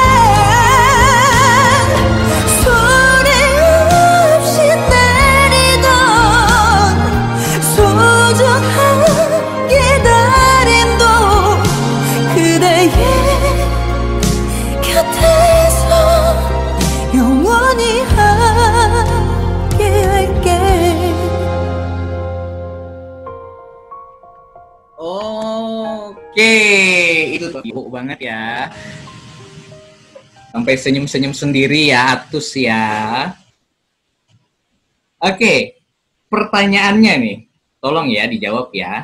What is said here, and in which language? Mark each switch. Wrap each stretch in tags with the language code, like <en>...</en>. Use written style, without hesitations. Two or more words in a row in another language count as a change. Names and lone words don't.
<ko>소리 없이 내리던 소중한 기다림도 그대의 곁에서 영원히 함께할게.</ko> <id>Oke, itu tuh ibu banget ya. Sampai senyum-senyum sendiri ya, Atus ya. Oke, pertanyaannya nih, tolong ya dijawab ya.</id>